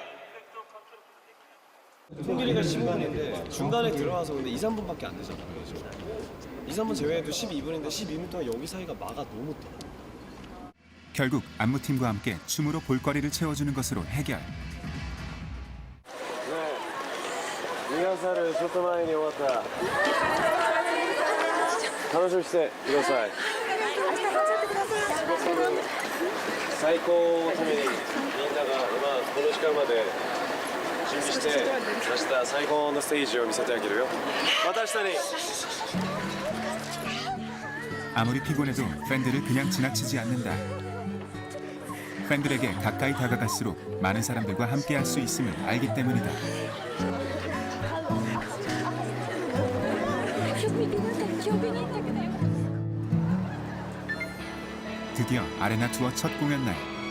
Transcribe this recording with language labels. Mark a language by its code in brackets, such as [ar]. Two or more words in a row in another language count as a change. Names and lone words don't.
[ko] 통길이가 15분인데 중간에 들어와서 근데 2, 3분밖에 안 되잖아요. 2, 3분 제외해도 12분인데 12분 동안 여기 사이가 막아 너무 떨어. 결국 안무팀과 함께 춤으로 볼거리를 채워주는 것으로 해결. 네, 리허설을 [ja] ちょっと前に終わった楽しみにしてください最高のためにみんなが今この時間まで準備して明日最高のステージを見せてあげるよまた明日に [ko] 아무리 피곤해도 팬들을 그냥 지나치지 않는다. 팬들에게 가까이 다가갈수록 많은 사람들과 함께할 수 있음을 알기 때문이다. 드디어 아레나 투어 첫 공연 날.